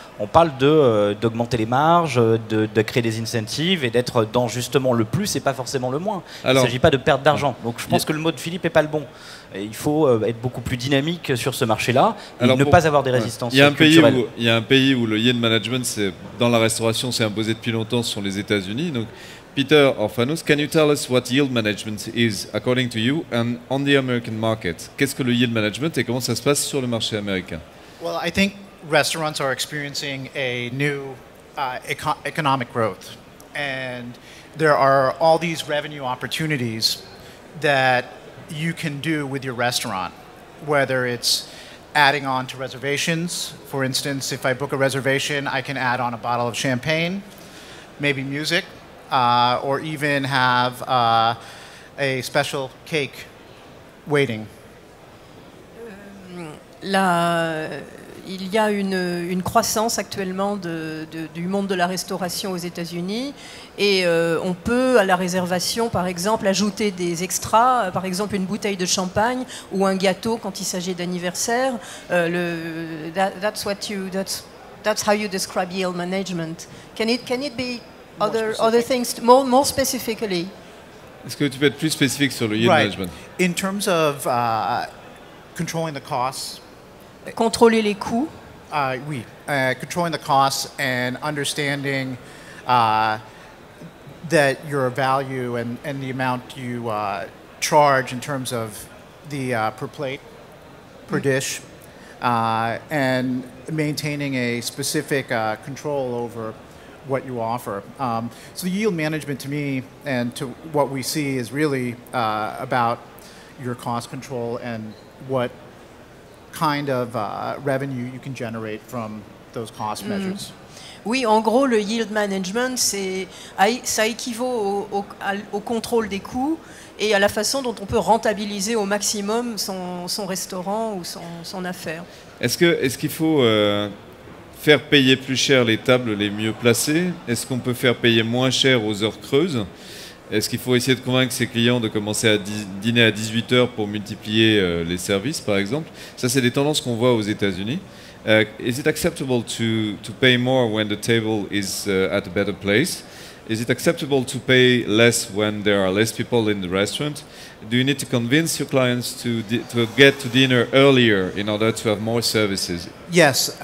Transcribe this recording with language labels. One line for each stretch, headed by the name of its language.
French: On parle d'augmenter les marges, de créer des incentives et d'être dans justement le plus et pas forcément le moins. Il ne s'agit pas de perdre d'argent. Donc je pense que le mot de Philippe n'est pas le bon. Et il faut être beaucoup plus dynamique sur ce marché-là et ne pas avoir des résistances culturelles. Il y a un pays où le yield management, dans la restauration, c'est imposé depuis longtemps, ce sont les États-Unis.
English: Donc, Peter Orphanus, can you tell us what yield management is according to you and on the American market?
French: Qu'est-ce que le yield management et comment ça se passe sur le marché américain?
English: Well, I think restaurants are experiencing a new economic growth, and there are all these revenue opportunities that you can do with your restaurant, whether it's adding on to reservations. For instance, if I book a reservation, I can add on a bottle of champagne, maybe music, or even have a special cake waiting.
French: Il y a une croissance actuellement du monde de la restauration aux États-Unis et on peut à la réservation par exemple ajouter des extras, par exemple une bouteille de champagne ou un gâteau quand il s'agit d'anniversaire.
English: That's how you describe yield management. Can it be other things more specifically?
French: Est-ce que tu peux être plus spécifique sur le yield management?
English: In terms of controlling the costs.
French: Contrôler les coûts.
English: Oui, controlling the costs and understanding that your value and the amount you charge in terms of the per plate, per dish, and maintaining a specific control over what you offer. So yield management to me and to what we see is really about your cost control and what kind of revenue you can generate from those cost measures.
French: Oui, en gros, le yield management, ça équivaut au contrôle des coûts et à la façon dont on peut rentabiliser au maximum son restaurant ou son affaire. Est-ce qu'il faut faire payer plus cher les tables les mieux placées? Est-ce qu'on peut faire payer moins cher aux heures creuses? Est-ce qu'il faut essayer de convaincre ses clients de commencer à dîner à 18h pour multiplier les services, par exemple? Ça, c'est des tendances qu'on voit aux États-Unis.
English: Is it acceptable to pay more when the table is at a better place? Is it acceptable to pay less when there are less people in the restaurant? Do you need to convince your clients to get to dinner earlier in order to have more services? Yes.